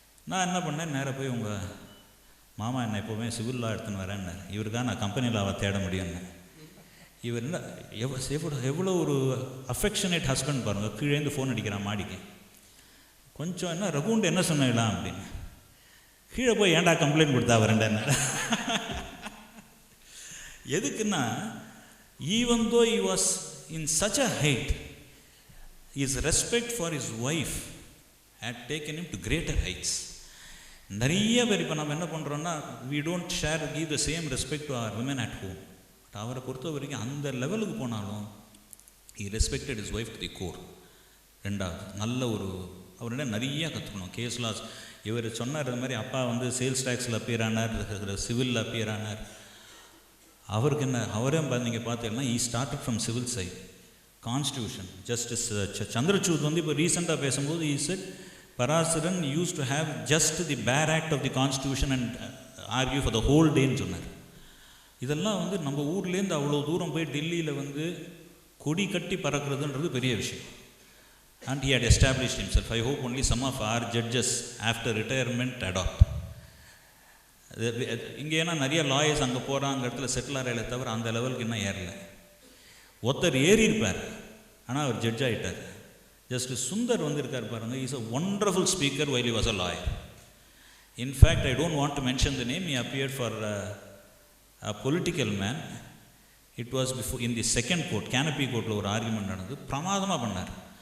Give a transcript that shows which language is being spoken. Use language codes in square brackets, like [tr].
[ta] நான் என்ன பண்ணேன், நேராக போய் உங்கள் மாமா என்ன எப்போவுமே சிவில் லா எடுத்துன்னு வரேன்னார். இவருக்காக நான் கம்பெனி லாவை தேட முடியும்னு. இவர் என்ன எவ்வளோ ஒரு அஃபெக்ஷனேட் ஹஸ்பண்ட் பாருங்கள். கீழேருந்து ஃபோன் அடிக்கிறான் மாடிக்கு. கொஞ்சம் என்ன ரகுண்டு என்ன சொன்னீங்களா அப்படின்னு. கீழே போய் ஏன்டா கம்ப்ளைண்ட் கொடுத்தா வரேன்டா. எதுக்குன்னா, [en] Even though he was in such a height, his respect for his wife had taken him to greater heights. [ta] நிறைய பேர் இப்போ நம்ம என்ன பண்ணுறோன்னா, [en] we don't give the same respect to our women at home. [ta] But அவரை பொறுத்த வரைக்கும் அந்த லெவலுக்கு போனாலும் [en] he respected his wife to the core. [ta] ரெண்டாவது, நல்ல ஒரு அவர்கிட்ட நிறையா கற்றுக்கணும். கேஸ் லாஸ் இவர் சொன்னார், இது மாதிரி அப்பா வந்து சேல்ஸ் டேக்ஸில் அப்பியர் ஆனார், சிவிலில் அப்பியர் ஆனார். அவருக்கு என்ன, அவரே நீங்கள் பார்த்தீங்கன்னா [en] he started from civil side. Constitution justice Chandrachud [ta] வந்து இப்போ ரீசெண்டாக பேசும்போது [en] he said Parasaran used to have just the bare act of the constitution and argue for the whole டேன்னு சொன்னார். [ta] இதெல்லாம் வந்து நம்ம ஊர்லேருந்து அவ்வளோ தூரம் போய் டெல்லியில் வந்து கொடி கட்டி பறக்கிறதுன்றது பெரிய விஷயம். [en] And he had established himself. I hope only some of our judges after retirement adopt. [ta] இங்கே ஏன்னா நிறைய லாயர்ஸ் அங்கே போகிறாங்க இடத்துல செட்டில் ஆகிற தவிர அந்த லெவலுக்கு இன்னும் ஏறலை. ஒருத்தர் ஏறி இருப்பார், ஆனால் அவர் ஜட்ஜ் ஆகிட்டார். ஜஸ்ட் சுந்தர் வந்திருக்கார் பாருங்க, [en] Is a wonderful speaker while he was a lawyer. In fact, I don't want to mention the name. He appeared for a political man. It was before in the second court, canopy courtல [ta] ஒரு argument நடந்து பிரமாதமாக பண்ணார்.